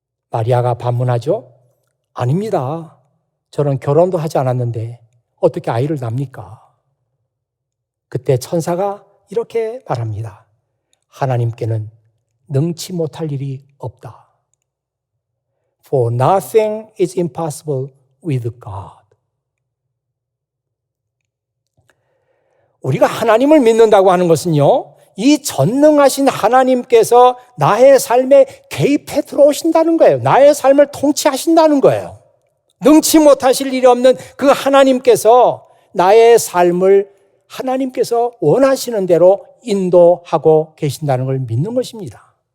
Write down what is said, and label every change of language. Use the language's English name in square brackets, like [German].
[Korean] 마리아가 반문하죠. 아닙니다. 저는 결혼도 하지 않았는데 어떻게 아이를 낳습니까? 그때 천사가 이렇게 말합니다. 하나님께는 능치 못할 일이 없다. [English] For nothing is impossible with God. [Korean] 우리가 하나님을 믿는다고 하는 것은요, 이 전능하신 하나님께서 나의 삶에 개입해 들어오신다는 거예요. 나의 삶을 통치하신다는 거예요. 능치 못하실 일이 없는 그 하나님께서 나의 삶을 하나님께서 원하시는 대로 인도하고 계신다는 걸 믿는 것입니다.